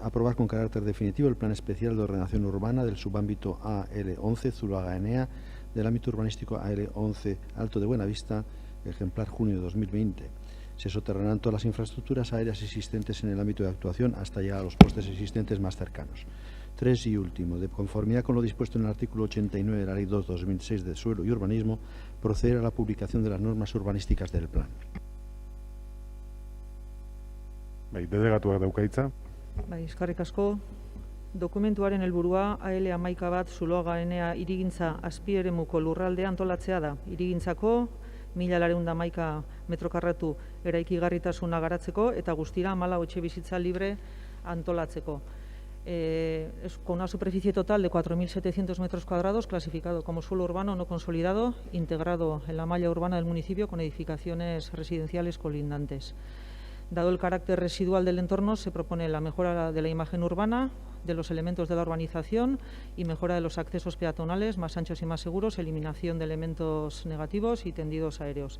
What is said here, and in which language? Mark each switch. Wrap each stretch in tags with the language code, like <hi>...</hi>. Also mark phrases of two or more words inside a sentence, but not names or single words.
<es>Aprobar con carácter definitivo el Plan Especial de Ordenación Urbana del subámbito AL 11 Zuloaga Enea del ámbito urbanístico AL 11 Alto de Buenavista, ejemplar junio de 2020. Se soterrarán todas las infraestructuras aéreas existentes en el ámbito de actuación hasta llegar a los postes existentes más cercanos. 3 y último, de conformidad con lo dispuesto en el artículo 89 de la Ley 2/2006 de Suelo y Urbanismo, proceder a la publicación de las normas urbanísticas del plan.</es> <eu>Delegatuak dauka hitza. Eskerrik asko. Dokumentuaren helburua AL 11 bat Zuloaga Enea hirigintza azpieremuko lurraldea antolatzea da. Hirigintzako 1.211 metro karratu eraikigarritasuna garatzeko eta guztira 14 etxebizitza libre antolatzeko.</eu> <es>Con una superficie total de 4.700 metros cuadrados, clasificado como suelo urbano no consolidado, integrado en la malla urbana del municipio con edificaciones residenciales colindantes. Dado el carácter residual del entorno, se propone la mejora de la imagen urbana, de los elementos de la urbanización y mejora de los accesos peatonales más anchos y más seguros, eliminación de elementos negativos y tendidos aéreos.</es>